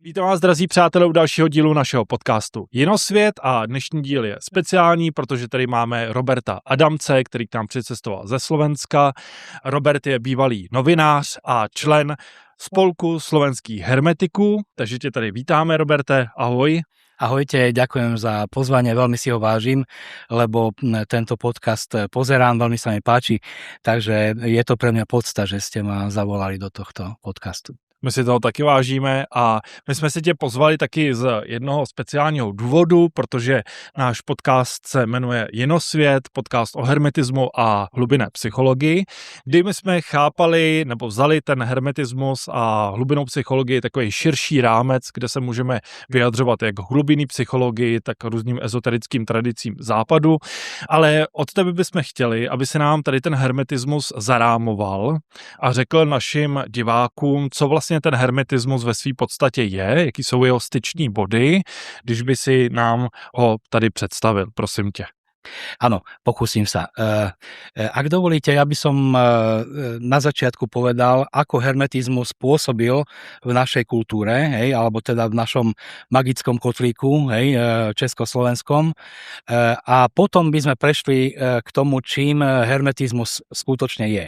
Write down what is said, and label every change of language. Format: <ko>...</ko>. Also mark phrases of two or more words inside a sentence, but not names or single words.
<cs>Vítám vás, drazí přátelé, u dalšího dílu našeho podcastu Jinosvět a dnešní díl je speciální, protože tady máme Roberta Adamce, který k nám přicestoval ze Slovenska. Robert je bývalý novinář a člen spolku slovenských hermetiků, takže tě tady vítáme, Roberte, ahoj.</cs> <sk>Ahojte, ďakujem za pozvanie, veľmi si ho vážim, lebo tento podcast pozerám, veľmi sa mi páči, takže je to pre mňa podsta, že ste ma zavolali do tohto podcastu.</sk> <cs>My si toho taky vážíme a my jsme si tě pozvali taky z jednoho speciálního důvodu, protože náš podcast se jmenuje Jinosvět, podcast o hermetismu a hlubinné psychologii, kdy my jsme chápali nebo vzali ten hermetismus a hlubinnou psychologii takový širší rámec, kde se můžeme vyjadřovat jak hlubinný psychologii, tak různým ezoterickým tradicím západu, ale od tebe bychom chtěli, aby se nám tady ten hermetismus zarámoval a řekl našim divákům, co vlastně ten hermetismus ve své podstatě je, jaký jsou jeho styční body, když by si nám ho tady představil, prosím tě.</cs> <sk>Áno, pokúsim sa. Ak dovolíte, ja by som na začiatku povedal, ako hermetizmus pôsobil v našej kultúre, hej, alebo teda v našom magickom kotlíku, hej, československom. A potom by sme prešli k tomu, čím hermetizmus skutočne je.</sk>